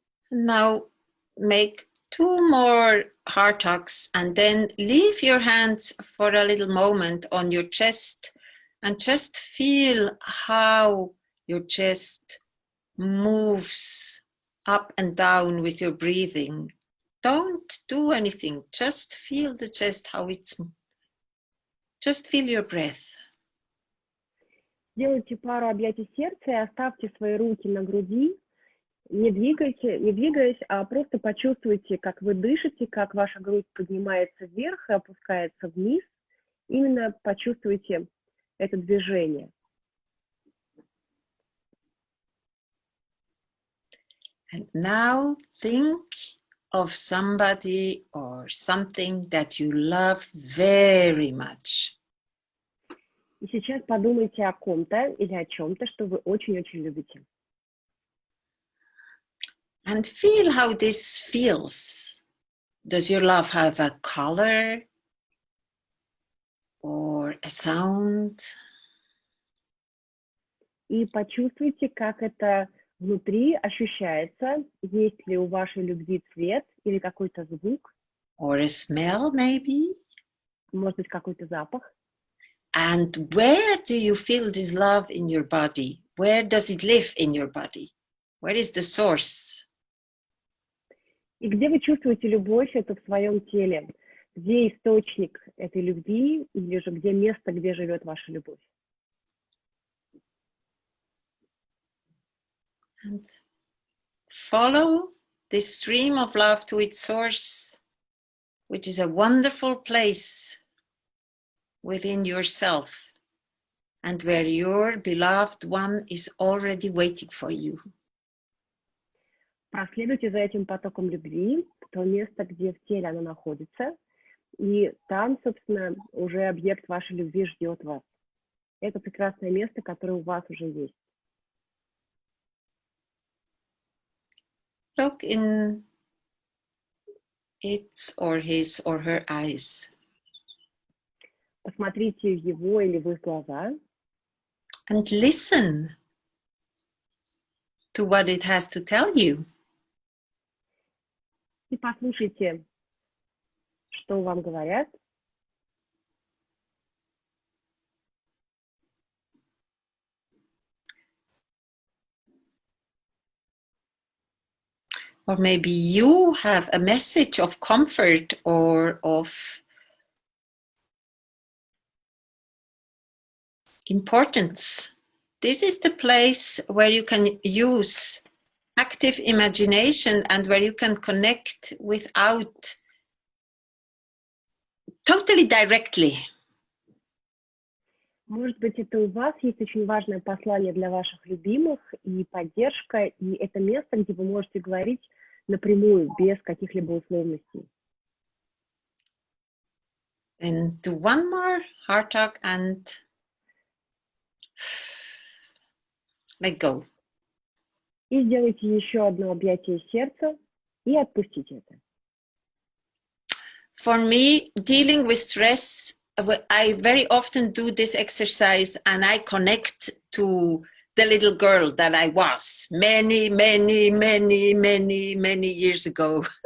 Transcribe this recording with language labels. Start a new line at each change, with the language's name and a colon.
English: Now make 2 more heart talks and then leave your hands for a little moment on your chest and just feel how your chest moves up and down with your breathing. Don't do anything, just feel the chest, how it's, just feel your breath.
Russian: Сделайте пару объятий сердца и оставьте свои руки на груди, не двигаясь, а просто почувствуйте, как вы дышите, как ваша грудь поднимается вверх и опускается вниз. Именно почувствуйте это движение.
English: And now think of somebody or something that you love very much.
Russian: И сейчас подумайте о ком-то или о чем-то, что вы очень-очень любите.
English: And feel how this feels. Does your love have a color or a sound?
Russian: и почувствуйте, как это внутри ощущается. Есть ли у вашей любви цвет или какой-то звук,
English: or a smell maybe?
Russian: может быть, какой-то запах.
English: And where do you feel this love in your body? Where does it live in your body? Where is the source?
Russian: И где вы чувствуете любовь эту в своем теле? Где источник этой любви или же где место, где живет ваша любовь?
English: And follow this stream of love to its source, which is a wonderful place within yourself and where your beloved one is already waiting for you.
Russian: Проследуйте за этим потоком любви в то место, где в теле оно находится, и там, собственно, уже объект вашей любви ждет вас. Это прекрасное место, которое у вас уже есть.
English: Look in its or his or her eyes.
Russian: Посмотрите в его или в их глаза.
English: And listen to what it has to tell you.
Russian: И послушайте, что вам говорят.
English: Or maybe you have a message of comfort or of importance. This is the place where you can use active imagination and where you can connect without totally directly.
Russian: Может быть, это у вас есть очень важное послание для ваших любимых и поддержка, и это место, где вы можете говорить напрямую, без каких-либо условностей.
English: And do one more heart talk and let go.
Russian: И сделайте еще одно объятие сердца и отпустите это.
English: For me, dealing with stress, I very often do this exercise and I connect to the little girl that I was many years ago.